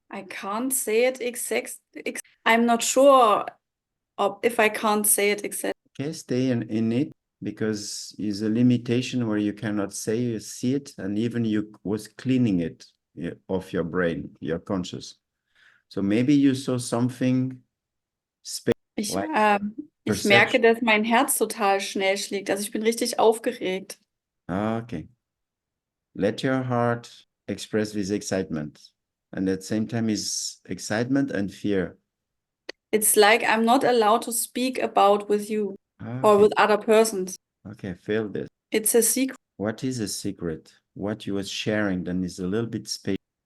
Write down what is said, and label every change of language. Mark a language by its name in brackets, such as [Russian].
[English] I can't say it I'm not sure if I can't say it exactly. Okay, stay in it, because it's a limitation where you cannot say you see it, and even you was cleaning it off your brain, your conscious. So maybe you saw something like [German] Ich merke, [English] perception. [German] dass mein Herz total schnell schlägt. Also ich bin richtig aufgeregt. [English] Okay. Let your heart express this excitement. And at the same time is excitement and fear. It's like I'm not allowed to speak about with you or Okay. with other persons. Okay, feel this. It's a secret. What is a secret? What you was sharing then is a little bit space.